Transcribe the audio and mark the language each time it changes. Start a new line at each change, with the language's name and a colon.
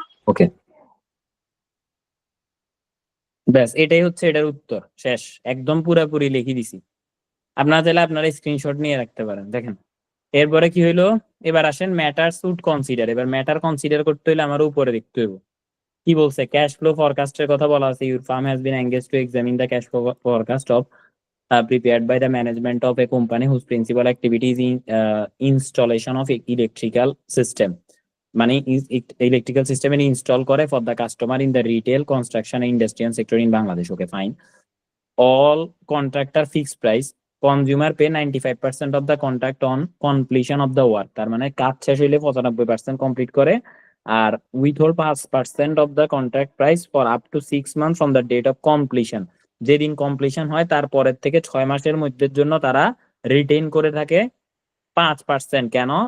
Bangla: ওকে, ব্যাস এটাই হচ্ছে এটার উত্তর, শেষ, একদম পুরোপুরি লিখে দিছি। আপনারা চাইলে আপনারা স্ক্রিনশট নিয়ে রাখতে পারেন। দেখেন এরপরে কি হইলো, এবার আসেন ম্যাটার শুড কনসিডার। এবার ম্যাটার কনসিডার করতে হলে আমার উপরে দেখতে হইব কি বলছে। ক্যাশ ফ্লো ফরকাস্টের কথা বলা আছে।
English: Your firm has been engaged to examine the cash flow forecast of prepared by the management of a company whose principal activity is in installation of electrical system.
Bangla: মানে ইলেকট্রিক্যাল সিস্টেম ইনস্টল করে
English: For the customer in the retail, construction, industrial sector in Bangladesh. Okay fine. All contractor fixed price consumer pay 95% of the contract on completion of the work,
Bangla: তার মানে কাজ শেষ হইলে 95% complete করে,
English: আর withhold 5% of the contract price for up to 6 month from the date of completion,
Bangla: যেদিন completion হয় তারপরের থেকে 6 মাসের মধ্যের জন্য তারা রিটেইন করে থাকে 5%। কেন?